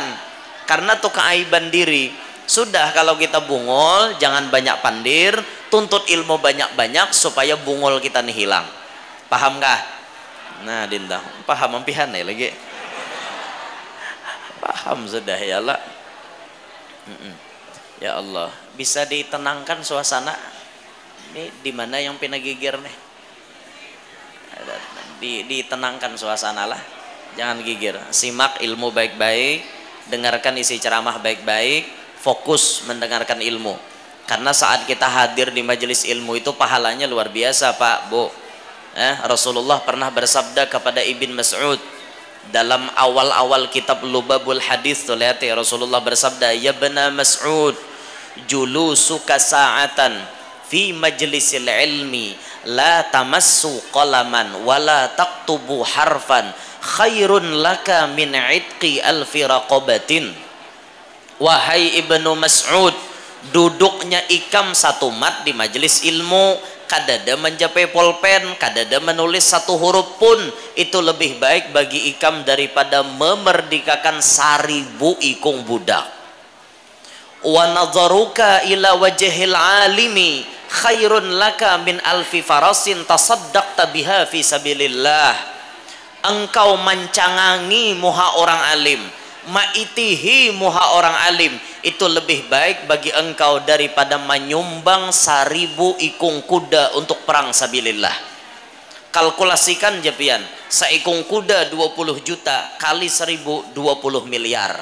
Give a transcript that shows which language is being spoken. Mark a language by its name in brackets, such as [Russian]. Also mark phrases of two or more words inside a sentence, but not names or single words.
[Banjar] Karena tuh keaiban diri. Sudah kalau kita bungol jangan banyak pandir, tuntut ilmu banyak-banyak supaya bungol kita nih hilang. Paham kah? Nah, Dinda, paham ampihan ya lagi. Paham sudah [Arabic] ya Allah. Ya Allah, [Indonesian] bisa ditenangkan suasana. [Banjar] Ini di mana yang pina gigir nih? Ditenangkan suasana lah. Jangan gigir. [Indonesian] Simak ilmu baik-baik, dengarkan isi ceramah baik-baik, fokus mendengarkan ilmu. Karena saat kita hadir di majelis ilmu itu pahalanya luar biasa, Pak, Bu. Rasulullah pernah bersabda kepada Ibn Mas'ud dalam awal-awal kitab Lubabul Hadis tuh lihat ya, Rasulullah bersabda, [Arabic] يا ابن مسعود جلوسك ساعة في مجلس العلم لا تمس قلما ولا تكتب حرفا خير لك من عتق ألف رقبة. [Indonesian] Wahai Ibnu Mas'ud, [Banjar] duduknya ikam satu mat di majelis ilmu, kadada mencapai pulpen, kadada menulis satu huruf pun, itu lebih baik bagi ikam daripada memerdekakan 1000 ikung budak. [Arabic] ونظرك إلى وجه العالم خير لك من ألف فرس تصدقت بها في سبيل الله. [Banjar] Engkau mencangangi muha orang alim, maitihi muha orang alim, itu lebih baik bagi engkau daripada menyumbang 1000 ikung kuda untuk perang sabilillah. Kalkulasikan jepian, seekor kuda 20 juta kali 1000 20 miliar.